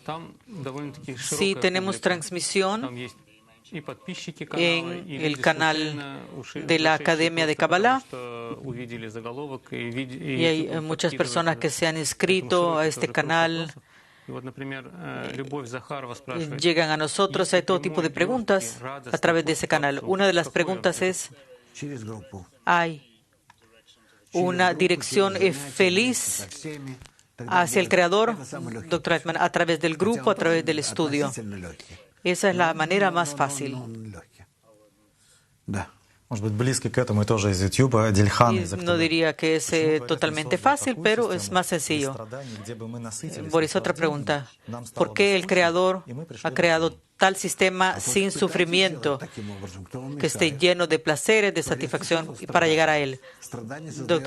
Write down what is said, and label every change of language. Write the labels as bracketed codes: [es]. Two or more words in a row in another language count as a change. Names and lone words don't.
[es] Sí, tenemos transmisión en el canal de la Academia de Kabbalah y hay muchas personas que se han inscrito a este canal, llegan a nosotros, hay todo tipo de preguntas a través de ese canal. Una de las preguntas es, ¿hay una dirección feliz hacia el Creador, Dr. Lightman, a través del grupo, a través del estudio? Esa es la manera más fácil. [ru] Может быть, близкий к этому и тоже из YouTube, Дильхан. [es] No diría que es totalmente fácil, pero es más sencillo. Boris, otra pregunta. ¿Por qué el Creador ha creado tal sistema sin sufrimiento, que esté lleno de placeres, de satisfacción para llegar a él. Dr.